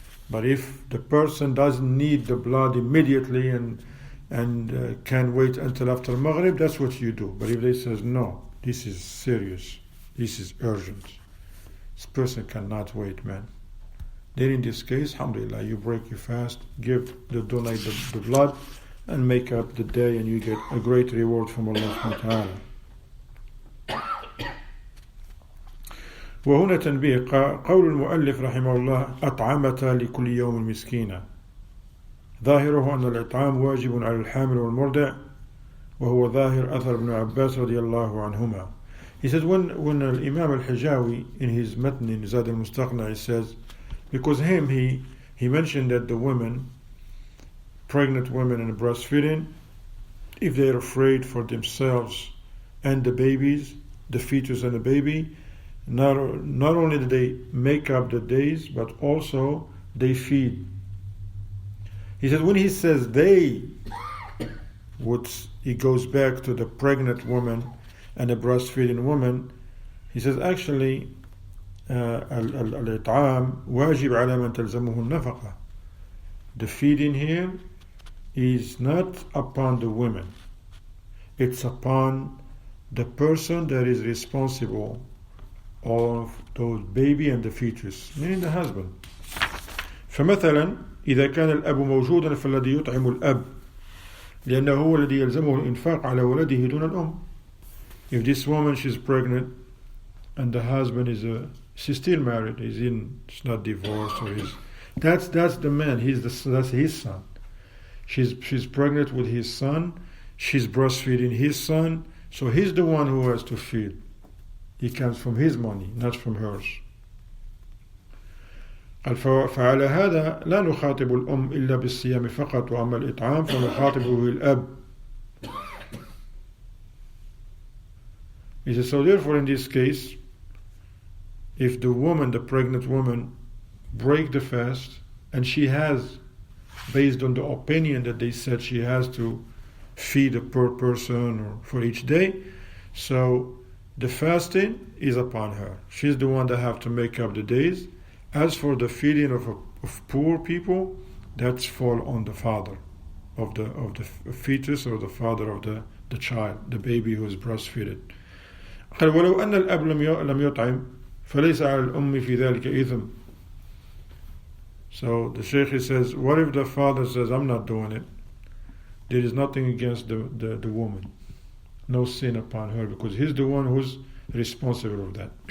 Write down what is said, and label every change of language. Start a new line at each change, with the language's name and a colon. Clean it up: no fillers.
English: But if the person doesn't need the blood immediately and can wait until after Maghrib, that's what you do. But if they says no, this is serious, this is urgent, This person cannot wait, man. Then in this case, alhamdulillah, you break your fast, donate the blood, and make up the day, and you get a great reward from Allah subhanahu wa ta'ala.
Arabic: وهنا تنبيه قول المؤلف رحمه الله أطعمة لكل يوم مسكينة ظاهره أن الإطعام واجب على الحامل والمرضع وهو ظاهر أثر ابن عباس رضي الله عنهما.
English: He says when Imam al-Hijawi in his matn in Zad al-Mustaqna, he says, because he mentioned that the women, pregnant women and breastfeeding, if they are afraid for themselves and the babies, the fetus and the baby, not only do they make up the days, but also they feed. He said when he says they, he goes back to the pregnant woman and the breastfeeding woman. He says actually
Arabic: الإطعام واجب على من تلزمه النفقة.
English: The feeding here is not upon the women, it's upon the person that is responsible of those baby and the fetus, meaning the husband.
Arabic: فمثلا إذا كان الأب موجودا فالذي يطعم الأب لأنه هو الذي يلزمه الإنفاق على ولده دون الأم.
English: If this woman, she's pregnant and the husband she's still married, she's not divorced, or that's the man, that's his son. She's pregnant with his son, she's breastfeeding his son, so he's the one who has to feed. It comes from his money, not from hers.
Arabic: فعلى هذا لا نخاطب الأم إلا بالصيام فقط وأما الإطعام فنخاطبه الأب.
English: He says, so therefore in this case, if the pregnant woman, break the fast, and she has, based on the opinion that they said she has to feed a per person or for each day, so the fasting is upon her. She's the one that have to make up the days. As for the feeding of poor people, that's fall on the father of the fetus, or the father of the child, the baby who is breastfeeded.
Arabic: قال ولو أن الأب لم يطعم فليس على الأم في ذلك إثم.
English: So the Shaykh says, what if the father says, I'm not doing it? There is nothing against the woman, no sin upon her, because he's the one who's responsible of that.